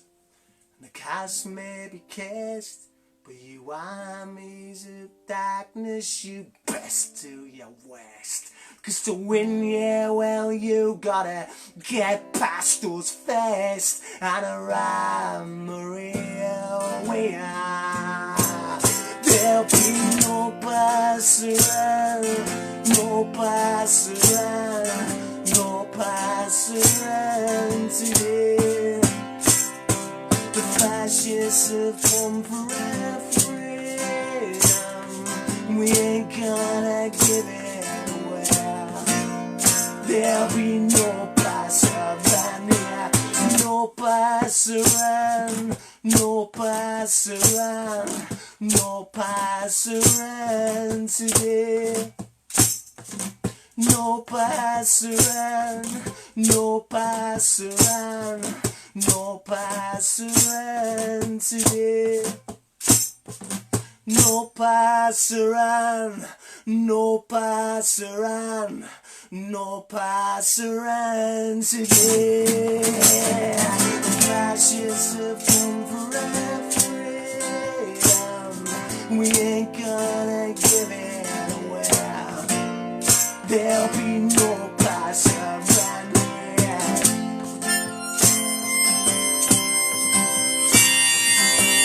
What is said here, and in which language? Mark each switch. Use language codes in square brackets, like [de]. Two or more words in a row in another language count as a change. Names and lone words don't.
[en] and the cast may be cast, but you armies of darkness, you best do your worst. 'Cause to win, yeah, well, you gotta get past us first, and around Maria we are. There'll be [ca] no passaran, no passaran, no passaran [en] today. The fascists have come for our freedom, we ain't gonna give it away. There'll be [ca] no passaran [en] here, [ca] no passaran, no passaran, no passaran [en] today. [ca] No passaran, no passaran, no passaran today. No passaran, no passaran, no passaran today. [en] The fascists have come for our freedom, we ain't gonna give it away. There'll be [ca] no passaran [en] here.